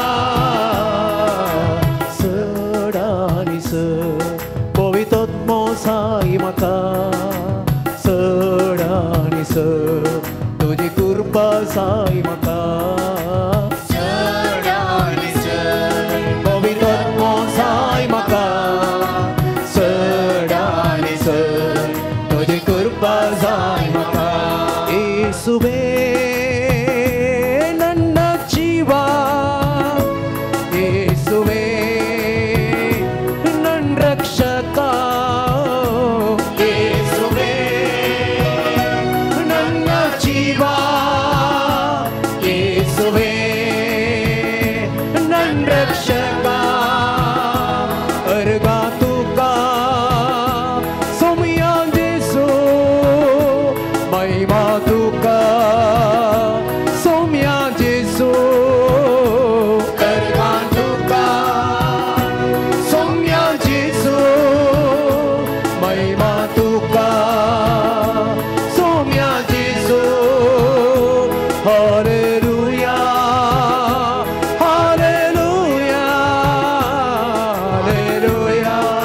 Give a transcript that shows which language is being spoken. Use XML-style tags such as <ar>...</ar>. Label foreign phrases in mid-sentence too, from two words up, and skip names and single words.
<kok>चड आनी चड पवित्रात्मो साई म्हाका चड आनी चड तुजी कृपा साई म्हाका चड आनी चड पवित्रात्मो साई म्हाका चड आनी चड तुजी कृपा साई म्हाका</kok> <kn>ಯೇಸುವೇ ನನ್ನ ಜೀವ ಯೇಸುವೇ ನನ್ನ ರಕ್ಷಕ ಯೇಸುವೇ ನನ್ನ ಜೀವ ಯೇಸುವೇ ನನ್ನ ರಕ್ಷಕ</kn> <kok>अर्गा तुका सोमया जेसू महिमा तुका सोमया जेसू अर्गा तुका सोमया जेसू महिमा तुका सोमया जेसू हालेलुया हालेलुया हालेलुया</kok>